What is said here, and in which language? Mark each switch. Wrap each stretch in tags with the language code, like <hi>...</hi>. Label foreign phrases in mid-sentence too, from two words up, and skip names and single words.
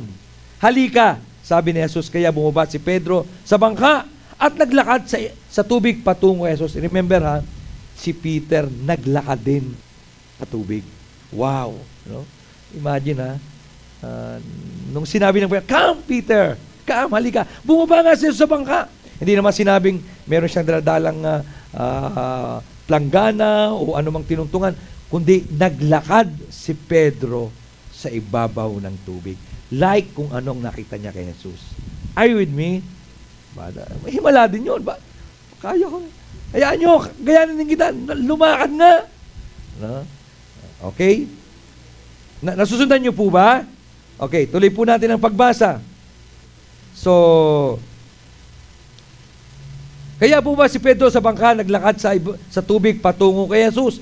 <tl>Halika! Sabi ni Jesus, kaya bumaba si Pedro sa bangka at naglakad sa tubig patungo kay Jesus.</tl> <en>Remember ha,</en> <tl>si Peter naglakad din sa tubig. Wow! No? Imagine ha, nung sinabi ng Panginoon,</tl> <en>come Peter! Come,</en> <tl>halika! Bumaba nga siya sa bangka. Hindi naman sinabing meron siyang daladalang planggana o anumang tinuntungan, kundi naglakad si Pedro sa ibabaw ng tubig. Like kung anong nakita niya kay Jesus.</tl> <en>Are you with me?</en> <tl>Himala din yun. Kaya ko. Hayaan nyo, gayanin din kita. Lumakad nga.</tl> <en>No? Okay?</en> <tl>Nasusundan nyo po ba? Okay, tuloy po natin ang pagbasa. So, kaya po ba si Pedro sa bangka naglakad sa tubig patungo kay Jesus?</tl>